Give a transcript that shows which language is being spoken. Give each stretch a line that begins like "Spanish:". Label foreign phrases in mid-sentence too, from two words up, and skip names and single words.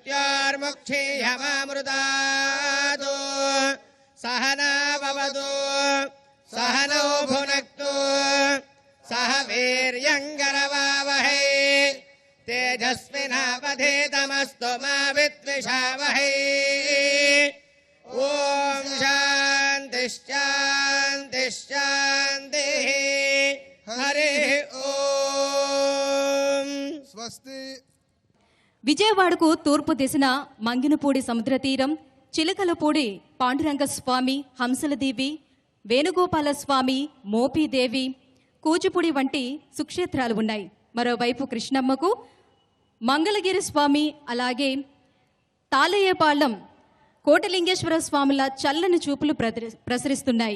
Sanskrit: मृत्योर्मुक्षीयमामृतात् सहनाववतु सहनौ भुनक्तु सह वीर्यङ्करवावहै तेजस्विनावधीतमस्तु मा विद्विषावहै ॐ शान्तिः शान्तिः शान्तिः हरिः ॐ స్వస్తి.
Telugu: విజయవాడకు తూర్పు దిశన మంగినపూడి సముద్ర తీరం, చిలకలపూడి పాండురంగ స్వామి, హంసలదేవి, వేణుగోపాల స్వామి, మోపీదేవి, కూచిపూడి వంటి సుక్షేత్రాలు ఉన్నాయి. మరోవైపు కృష్ణమ్మకు మంగళగిరి స్వామి, అలాగే తాళయ్యపాళెం కోటలింగేశ్వర స్వాముల చల్లని చూపులు ప్రసరిస్తున్నాయి.